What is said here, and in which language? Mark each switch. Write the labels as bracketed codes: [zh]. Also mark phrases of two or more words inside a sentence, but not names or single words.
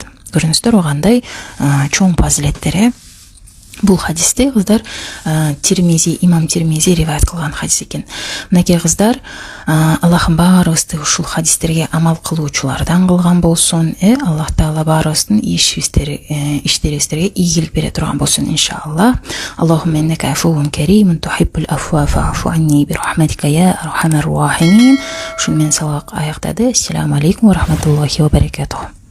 [ky] Көрүңүздөр, кандай чоң фазилеттер. Бул хадисте кыздар имам Тирмизи риваят кылган хадис экен. Мынакей кыздар, Аллахым баарыбызды ушул хадистерге амал кылуучулардан кылган болсун, Аллах Таала баарыбыздын иштерибизге ийгилик бере турган болсун иншаллах. [ar] اللهم إنك عفو كريم تحب العفو فاعف عني برحمتك يا أرحم الراحمين. [ky] Ушун мен салак аяктады. [ar] السلام عليكم ورحمة الله وبركاته.